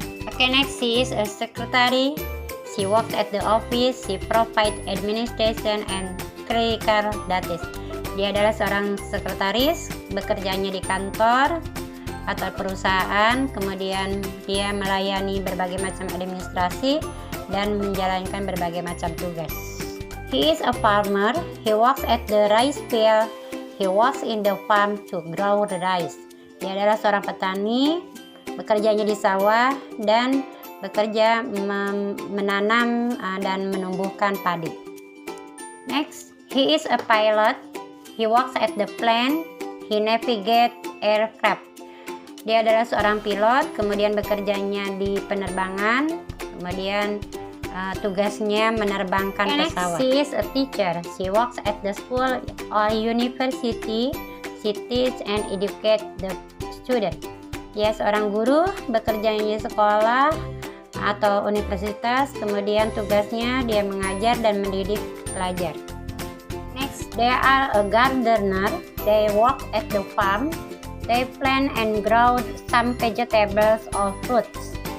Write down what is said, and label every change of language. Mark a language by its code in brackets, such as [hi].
[en] Okay, next, she is a secretary. She works at the office. She provides administration and clerical duties. [id] Dia adalah seorang sekretaris, bekerjanya di kantor atau perusahaan, kemudian dia melayani berbagai macam administrasi dan menjalankan berbagai macam tugas. [en] He is a farmer. He works at the rice field. He works in the farm to grow the rice. [id] Dia adalah seorang petani, bekerjanya di sawah dan bekerja menanam dan menumbuhkan padi. [en] Next, he is a pilot. He works at the plane. He navigates aircraft. [id] Dia adalah seorang pilot, kemudian bekerjanya di penerbangan, kemudian tugasnya menerbangkan pesawat. [en] She is a teacher. She works at the school or university. She teach and educate the student. [id] Dia seorang guru, bekerjanya di sekolah atau universitas, kemudian tugasnya dia mengajar dan mendidik pelajar. [en] Next, they are a gardener. They work at the farm. They plant and grow some vegetables or fruits.